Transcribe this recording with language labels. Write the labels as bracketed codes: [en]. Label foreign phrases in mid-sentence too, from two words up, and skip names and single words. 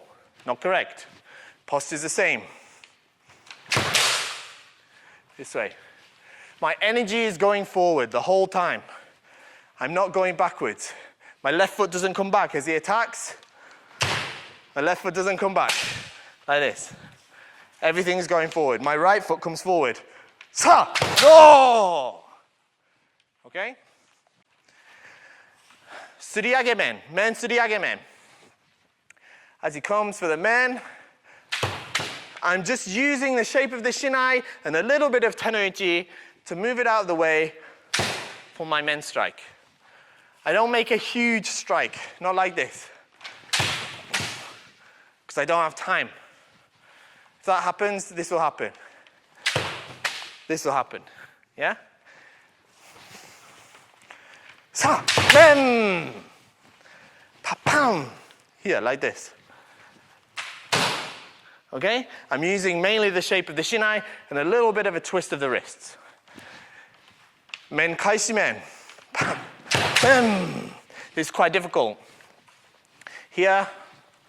[en] Not correct. Posture's the same. This way. My energy is going forward the whole time. I'm not going backwards. My left foot doesn't come back as he attacks. My left foot doesn't come back. Like this. Everything's going forward. My right foot comes forward. Sa! No! Okay? [ja] 擦り上げ面。面擦り上げ面. [en] As he comes for the men, I'm just using the shape of the shinai and a little bit of tenoichi to move it out of the way for my men strike. I don't make a huge strike, not like this, because I don't have time. If that happens, this will happen. This will happen, yeah? Sa, men, pa-pam, here, like this. Okay? I'm using mainly the shape of the shinai and a little bit of a twist of the wrists. [ja] 面返し面. [en] This is quite difficult.